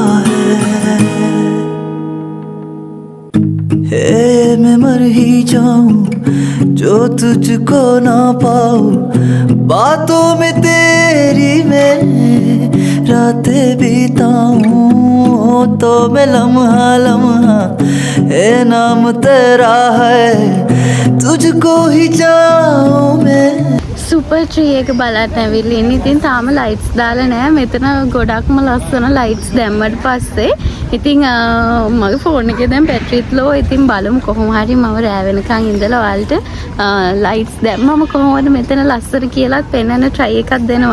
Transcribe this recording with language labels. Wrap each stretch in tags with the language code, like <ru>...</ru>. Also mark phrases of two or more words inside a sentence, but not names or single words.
<hi>है मैं मर ही जाऊं जो तुझको ना पाऊं बातों में तेरी मैं रातें बिताऊं तो मैं लम्हा लम्हा ए नाम तेरा है तुझको ही चाहूं मैं</hi> <si>සුපර් ට්‍රී එක බලන්න ඇවිල්ලා ඉන්නේ. ඉතින් තාම ලයිට්ස් දාලා නැහැ. මෙතන ගොඩක්ම ලස්සන ලයිට්ස් දැම්මට පස්සේ ඉතින් මගේ ෆෝන් එකේ දැන් බැටරිත් ලෝ. ඉතින් බලමු කොහොම හරි මම රෑ වෙනකන් ඉඳලා ඔයාලට ලයිට්ස් දැම්මම කොහොමද මෙතන ලස්සන කියලාත් පෙන්වන්න try එකක් දෙනවා.</si>